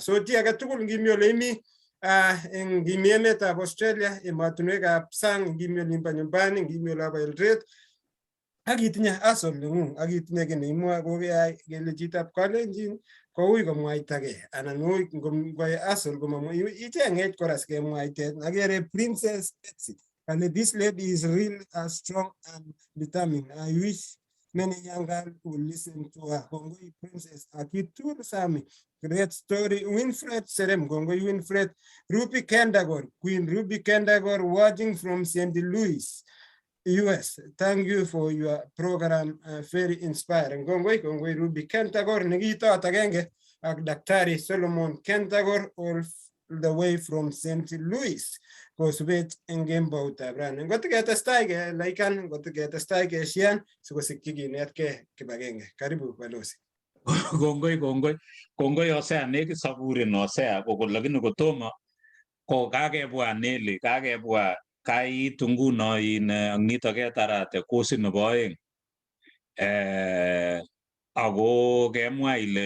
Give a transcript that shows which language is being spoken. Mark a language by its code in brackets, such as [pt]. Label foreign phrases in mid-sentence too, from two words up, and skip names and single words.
[kln] So chi age tugul ngimi ole imi ngimi emetab Australia, emotinwekab sang, ngimi olimbo nyumbani, ngimi olabo Eldoret, ak itinye hustle neng'ung, ak itinye kiy neimwoe kokeyai kele chitab kalenjin koui komwaitagei anan ui ngoyai hustle icheng'ech kora sikemwaitet akere Princess Betsy kale [en] this lady is real strong and determined. I wish many young girls would listen to her. Kongoi Princess Akitur Sami, great story. [kln] Winfred Serem, Kongoi Winfred. [en] Ruby Kendagor, Queen Ruby Kendagor watching from St. Louis, US. Thank you for your program, very inspiring. Kongoi Ruby Kentagor, Nigito Tagenge, ak Daktari Solomon Kentagor, all the way from St. Louis. [kln] Kosubet eng kemboutab rani. Ngotiketestai ke laikan, ngotiketestai ke shian, sikosikchi kinetkei kibagenge. [sw] Karibu balozi. [kln] Kongoi Osea nekit sakurin Osea kokol lakini kotomo ko kakebwa Nelly kakebwa kaitu nguno in ang nito ketarate kosit nebo oeng ako kemwa ile